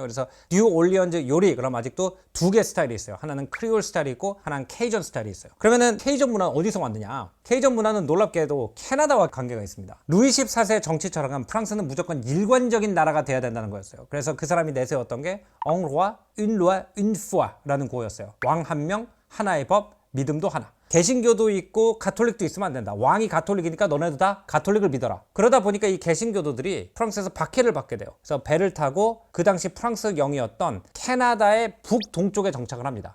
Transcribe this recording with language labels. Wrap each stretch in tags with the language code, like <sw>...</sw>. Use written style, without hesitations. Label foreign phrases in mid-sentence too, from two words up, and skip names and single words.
<ko>그래서 뉴 올리언즈 요리 그럼 아직도 두 개 스타일이 있어요. 하나는 크리올 스타일이 있고 하나는 케이전 스타일이 있어요. 그러면은 케이전 문화는 어디서 왔느냐? 케이전 문화는 놀랍게도 캐나다와 관계가 있습니다. 루이 14세 정치 철학은 프랑스는 무조건 일관적인 나라가 돼야 된다는 거였어요. 그래서 그 사람이 내세웠던 게</ko> <fr>Un roi, une loi, une foi</fr> <ko>라는 구호였어요. 왕 한 명, 하나의 법, 믿음도 하나. 개신교도 있고 가톨릭도 있으면 안 된다. 왕이 가톨릭이니까 너네도 다 가톨릭을 믿어라. 그러다 보니까 이 개신교도들이 프랑스에서 박해를 받게 돼요. 그래서 배를 타고 그 당시 프랑스 영이었던 캐나다의 북동쪽에 정착을 합니다.</ko>